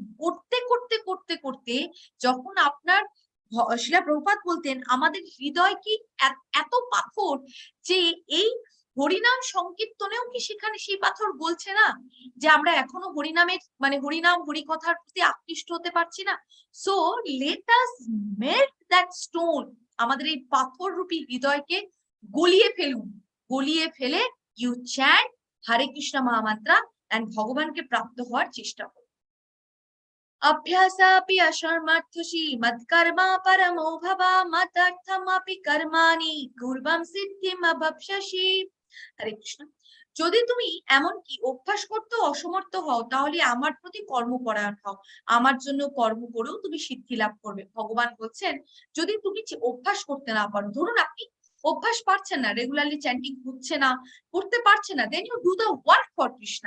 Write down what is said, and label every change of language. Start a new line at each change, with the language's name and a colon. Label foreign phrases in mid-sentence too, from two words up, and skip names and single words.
Bangla: করতে করতে করতে করতে যখন আপনার, শিলা প্রভুপাদ বলতেন আমাদের হৃদয় কি এত পাথর যে এই হরিনাম সংকীর্তনেও কি সেখানে সেই পাথর গলছে না, যে আমরা এখনো হরিনামের মানে হরিনাম হরিকথার প্রতি আকৃষ্ট হতে পারছি না।
English: So let us melt that stone,
Bangla: আমাদের এই পাথর রূপী হৃদয়কে গলিয়ে ফেলুন। গলিয়ে ফেলে
English: you chant
Bangla: হরে কৃষ্ণ মহামন্ত্র এন্ড ভগবানকে প্রাপ্ত হওয়ার চেষ্টা করুন।
Sanskrit: अभ्यासापि अशर्मर्थशी मत्कर्मा परमो भव मदर्थमपि कर्माणि कुर्वं सिद्धिम अभप्स्यसि।
Bangla: হরে কৃষ্ণ। যদি তুমি এমন কি অভ্যাস করতে অসমর্থ হও, তাহলে আমার প্রতি কর্মপরায়ণ হও, আমার জন্য কর্ম করেও তুমি সিদ্ধি লাভ করবে। ভগবান বলছেন যদি তুমি অভ্যাস করতে না পারো, ধরুন আপনি অভ্যাস পারছেন না,
English: regularly chanting
Bangla: হচ্ছে না, করতে পারছেন না,
English: then you do the work for Krishna.